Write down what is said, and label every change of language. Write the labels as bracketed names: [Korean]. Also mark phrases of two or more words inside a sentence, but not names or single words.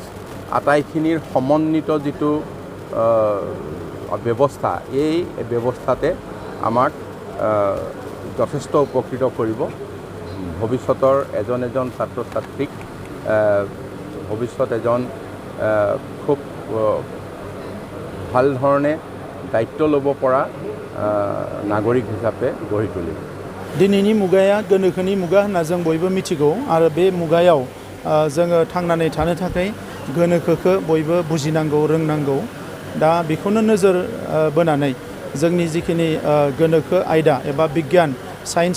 [Assamese] আটাইখিনিৰ সমন্বিত যিটো ব্যৱস্থা এই ব্যৱস্থাতে আমাক যথেষ্ট উপকৃত কৰিব ভৱিষ্যতৰ এজন ছাত্ৰ ছাত্ৰীক ভৱিষ্যত এজন খুব ভাল ধৰণে দায়িত্ব ল'ব পৰা নাগৰিক হিচাপে গঢ়ি তুলিব [Bodo] दिनैनि मुगाया गोनोखोनि मुगा होनना जों बयबो मिथिगौ आरो बे मुगायाव जोङो थांनानै थानो थाखाय गोनोखोखौ बयबो बुजिनांगौ रोंनांगौ दा बेखौनो नोजोर बोनानै जोंनि जिखिनि गोनोखो आयदा एबा बिगियान साइन्स